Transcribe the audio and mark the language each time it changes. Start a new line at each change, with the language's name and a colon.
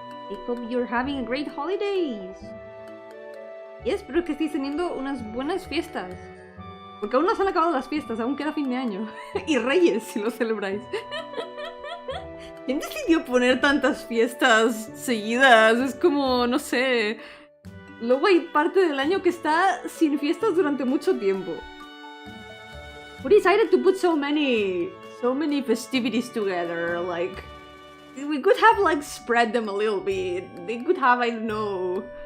English: I hope you're having a great holidays.
Spanish: Y espero que estéis teniendo unas buenas fiestas. Porque aún no se han acabado las fiestas, aún queda fin de año. Y Reyes, si lo celebráis. ¿Quién decidió poner tantas fiestas seguidas? Es como, no sé... Luego hay parte del año que está sin fiestas durante mucho tiempo.
English: We decided to put so many festivities together, like... We could have, like, spread them a little bit. They could have, I don't know...